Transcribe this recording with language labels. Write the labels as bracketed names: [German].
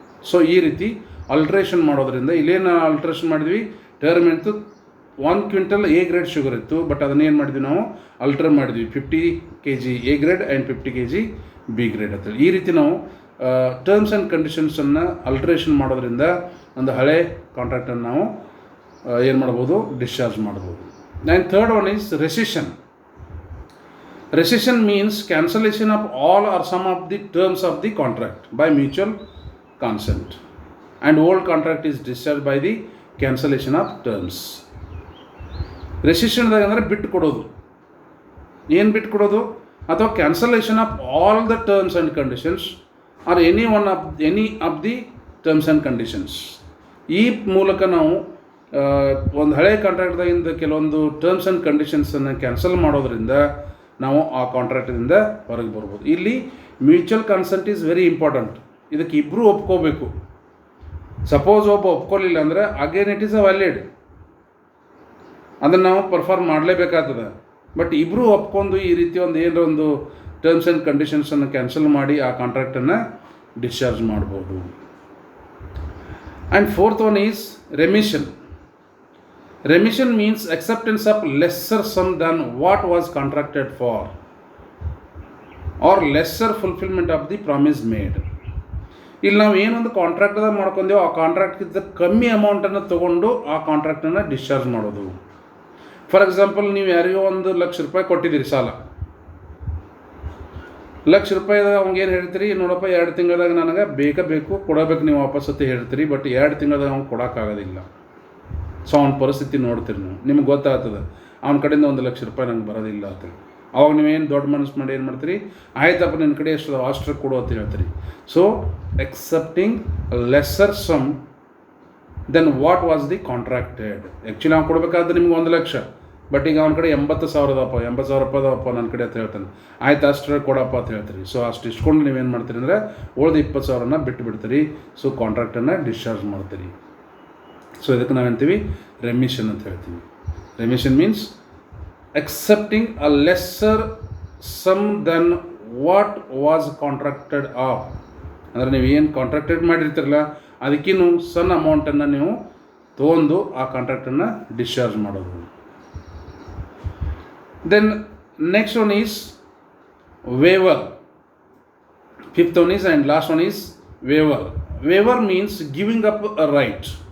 [Kannada] So ಈ ರೀತಿ adulteration ಮಾಡೋದ್ರಿಂದ ಇಲ್ಲೇನು ಅಲ್ಟ್ರೇಷನ್ ಮಾಡಿದ್ವಿ, ಟರ್ಮ್ ಇತ್ತು 1 ಕ್ವಿಂಟಲ್ ಎ ಗ್ರೇಡ್ ಶುಗರ್ ಇತ್ತು, ಬಟ್ ಅದನ್ನೇನು ಮಾಡಿದ್ವಿ ನಾವು ಅಲ್ಟ್ರ್ ಮಾಡಿದ್ವಿ 50 kg A grade and 50 kg B grade ಅಂತೇಳಿ. ಈ ರೀತಿ ನಾವು ಟರ್ಮ್ಸ್ ಆ್ಯಂಡ್ ಕಂಡೀಷನ್ಸನ್ನು ಅಲ್ಟ್ರೇಷನ್ ಮಾಡೋದ್ರಿಂದ ಒಂದು ಹಳೆ ಕಾಂಟ್ರಾಕ್ಟನ್ನು ನಾವು ಏನು ಮಾಡ್ಬೋದು, ಡಿಸ್ಚಾರ್ಜ್ ಮಾಡ್ಬೋದು. [English] And third one is rescission. Rescission means cancellation of all or some of the terms of the contract by mutual consent, and old contract is discharged by the cancellation of terms. Rescission [Kannada] ಅಂದರೆ ಬಿಟ್ಟು ಕೊಡೋದು. ಏನು ಬಿಟ್ಟು ಕೊಡೋದು, ಅಥವಾ [English] Cancellation of all the terms and conditions or any of the terms and conditions. [Kannada] ಈ ಮೂಲಕ ನಾವು ಒಂದು ಹಳೆ ಕಾಂಟ್ರಾಕ್ಟ್ದಾಗಿಂದ ಕೆಲವೊಂದು ಟರ್ಮ್ಸ್ ಆ್ಯಂಡ್ ಕಂಡೀಷನ್ಸನ್ನು ಕ್ಯಾನ್ಸಲ್ ಮಾಡೋದ್ರಿಂದ ನಾವು ಆ ಕಾಂಟ್ರಾಕ್ಟಿಂದ ಹೊರಗೆ ಬರ್ಬೋದು. [English] ಇಲ್ಲಿ mutual consent is very important. [Kannada] ಇದಕ್ಕೆ ಇಬ್ಬರು ಒಪ್ಕೋಬೇಕು. ಸಪೋಸ್ ಒಬ್ಬ ಒಪ್ಕೊಳ್ಳಿಲ್ಲ ಅಂದರೆ again it is a valid, ಅದನ್ನು ನಾವು ಪರ್ಫಾರ್ಮ್ ಮಾಡಲೇಬೇಕಾಗ್ತದೆ. ಬಟ್ ಇಬ್ಬರು ಒಪ್ಕೊಂಡು ಈ ರೀತಿ ಒಂದು ಏನೊಂದು ಟರ್ಮ್ಸ್ ಆ್ಯಂಡ್ ಕಂಡೀಷನ್ಸನ್ನು ಕ್ಯಾನ್ಸಲ್ ಮಾಡಿ ಆ ಕಾಂಟ್ರಾಕ್ಟನ್ನು ಡಿಸ್ಚಾರ್ಜ್ ಮಾಡ್ಬೋದು. [English] And fourth one is remission. Remission means acceptance of lesser sum than what was contracted for or lesser fulfillment of the promise made. [Kannada] ಇಲ್ಲಿ ನಾವು ಏನೊಂದು ಕಾಂಟ್ರಾಕ್ಟ್ದಾಗ ಮಾಡ್ಕೊಂಡೆವೋ ಆ ಕಾಂಟ್ರಾಕ್ಟ್ಗಿಂತ ಕಮ್ಮಿ ಅಮೌಂಟನ್ನು ತೊಗೊಂಡು ಆ ಕಾಂಟ್ರಾಕ್ಟನ್ನು ಡಿಸ್ಚಾರ್ಜ್ ಮಾಡೋದು. ಫಾರ್ ಎಕ್ಸಾಂಪಲ್, ನೀವು ಯಾರಿಗೋ ₹1,00,000 ಕೊಟ್ಟಿದ್ದೀರಿ ಸಾಲ. ₹1,00,000 ಅವ್ನಿಗೆ ಏನು ಹೇಳ್ತೀರಿ, ನೋಡಪ್ಪ 2 ತಿಂಗಳದಾಗ ನನಗೆ ಬೇಕು ಕೊಡಬೇಕು, ನೀವು ವಾಪಸ್ಸತಿ ಹೇಳ್ತೀರಿ, ಬಟ್ 2 ತಿಂಗಳದಾಗ ಅವ್ನು ಕೊಡೋಕ್ಕಾಗೋದಿಲ್ಲ. ಸೊ ಅವನ ಪರಿಸ್ಥಿತಿ ನೋಡ್ತೀರಿ ನೀವು, ನಿಮ್ಗೆ ಗೊತ್ತಾಗ್ತದೆ ಅವನ ಕಡೆಯಿಂದ ₹1,00,000 ನಂಗೆ ಬರೋದಿಲ್ಲ ಅಂತೇಳಿ. ಅವಾಗ ನೀವೇನು ದೊಡ್ಡ ಮನಸ್ಸು ಮಾಡಿ ಏನು ಮಾಡ್ತೀರಿ, ಆಯ್ತಪ್ಪ ನಿನ್ನ ಕಡೆ ಎಷ್ಟು ಅಷ್ಟು ಕೊಡು ಅಂತ ಹೇಳ್ತೀರಿ. [English] So excepting lesser sum than what was the contracted. [Kannada] Actually ಅವ್ನು ಕೊಡಬೇಕಾದ್ರೆ ನಿಮ್ಗೆ 1,00,000, ಬಟ್ ಈಗ ಅವ್ನ ಕಡೆ 80,000 ₹80,000 ನನ್ನ ಕಡೆ ಅಂತ ಹೇಳ್ತಾನೆ. ಆಯ್ತು ಅಷ್ಟು ಕೊಡಪ್ಪ ಅಂತ ಹೇಳ್ತೀರಿ. ಸೊ ಅಷ್ಟು ಇಸ್ಕೊಂಡು ನೀವೇನು ಮಾಡ್ತೀರಿ ಅಂದರೆ ಉಳಿದ 20,000 ಬಿಟ್ಟು ಬಿಡ್ತೀರಿ. ಸೊ ಕಾಂಟ್ರಾಕ್ಟನ್ನು ಡಿಸ್ಚಾರ್ಜ್ ಮಾಡ್ತೀರಿ. ಸೊ ಇದಕ್ಕೆ ನಾವೇಂತೀವಿ ರೆಮಿಷನ್ ಅಂತ ಹೇಳ್ತೀವಿ. Remission means [English] accepting a lesser sum than what was contracted of. [Kannada] ಅಂದರೆ ನೀವು ಏನು ಕಾಂಟ್ರಾಕ್ಟೆಡ್ ಮಾಡಿರ್ತೀರಲ್ಲ ಅದಕ್ಕಿನ್ನೂ ಸಣ್ಣ ಅಮೌಂಟನ್ನು ನೀವು ತೊಗೊಂಡು ಆ ಕಾಂಟ್ರಾಕ್ಟನ್ನು ಡಿಸ್ಚಾರ್ಜ್ ಮಾಡೋದು. [English] Then next one is waiver. Fifth one is and last one is waiver. Waiver means giving up a right.